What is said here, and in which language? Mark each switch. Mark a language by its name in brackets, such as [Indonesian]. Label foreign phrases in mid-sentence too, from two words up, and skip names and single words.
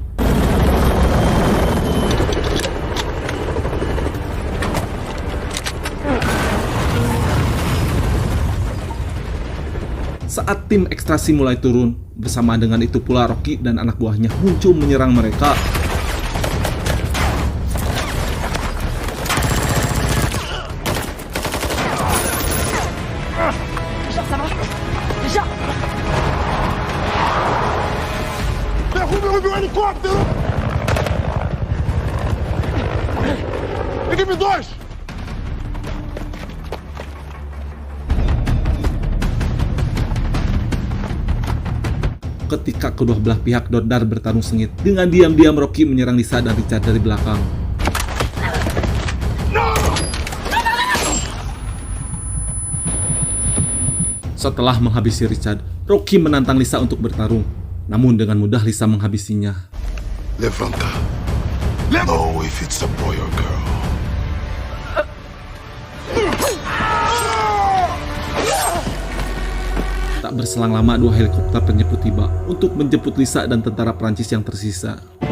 [Indonesian] Saat tim ekstasi mulai turun, bersamaan dengan itu pula Rocky dan anak buahnya muncul menyerang mereka. [Portuguese] Derrube o helicóptero! Equipe 2! [Indonesian] Ketika kedua belah pihak dordar bertarung sengit, dengan diam-diam Rocky menyerang Lisa dan Richard dari belakang. Setelah menghabisi Richard, Rocky menantang Lisa untuk bertarung. Namun dengan mudah Lisa menghabisinya. Levanta. [English] Oh, if it's a boy or girl. [Indonesian] Tak berselang lama, dua helikopter penjemput tiba untuk menjemput Lisa dan tentara Prancis yang tersisa.